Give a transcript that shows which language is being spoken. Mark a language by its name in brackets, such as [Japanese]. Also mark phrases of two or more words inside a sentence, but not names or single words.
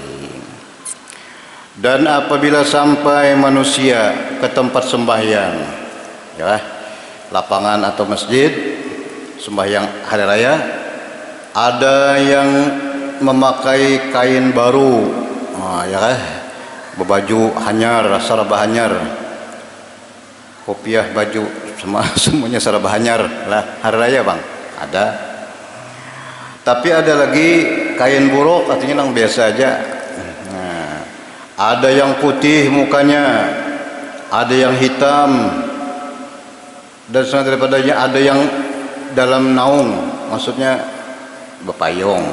[Indonesian] Dan apabila sampai manusia ke tempat sembahyang, ya, lapangan atau masjid sembahyang hari raya, ada yang memakai kain baru, ya, [Banjar] berbaju hanyar, sarabah hanyar, kopiah baju, semuanya sarabah hanyar lah hari raya bang, ada. [Indonesian] Tapi ada lagi kain buruk, artinya yang biasa aja. Nah, ada yang putih mukanya, ada yang hitam, dan selain daripadanya ada yang dalam naung, maksudnya berpayung.